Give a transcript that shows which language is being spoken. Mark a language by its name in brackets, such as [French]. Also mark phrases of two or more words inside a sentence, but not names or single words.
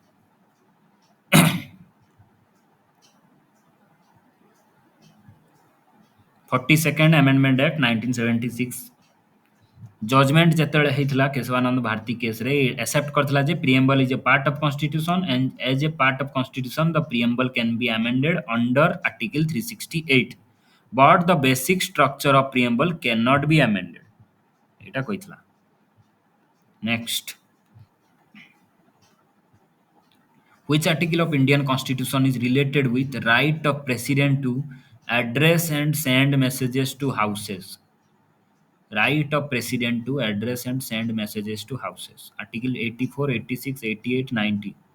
[English] forty second amendment act 1976 judgment [Odia] ଯେତେବେଳେ ହେଇଥିଲା କେଶବାନନ୍ଦ ଭାରତୀ କେସ୍ରେ ଆକ୍ସେପ୍ଟ କରିଥିଲା ଯେ [English] preamble is a part of constitution and as a part of constitution the preamble can be amended under article 368 but the basic structure of preamble cannot be amended [Odia] ଏଇଟା କହିଥିଲା। [English] ନେକ୍ସଟ Which article of Indian Constitution is related with right of President to address and send messages to houses? Right of President to address and send messages to houses. Article 84, 86, 88, 90.